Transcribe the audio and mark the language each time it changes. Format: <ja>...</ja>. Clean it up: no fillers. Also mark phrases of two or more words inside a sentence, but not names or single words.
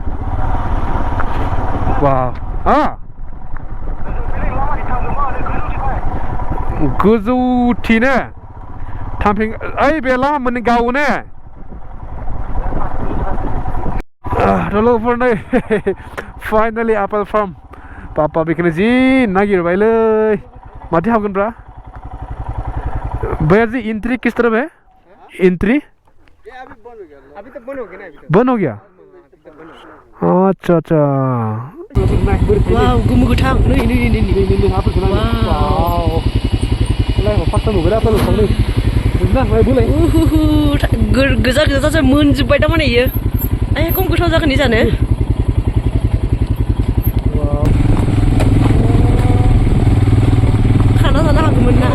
<brx>वाव गोजौथिनो थांफिन ओइ बे लामा मोननै गावो लोगोफोर नै फाइनालि</brx> <en>apple farm</en> <brx>पापा बेखौनो जि नागिरबायलै माथो हाबगोनब्रा</brx> <hi>भैया जी एंट्री किस तरफ है एंट्री अभी तो बंद हो गया अच्छा</hi> <brx>वाव गुमु गोथां नै वाव</brx> <en>live first time</en> <brx>नुबाय</brx> <en>apple farm</en> <brx>ना माय बुलाय गोजा मोनजोब्बाय दा माने इयो आय खम गोथाव जागोन नि जानो खाना जानो हागौमोन ना</brx>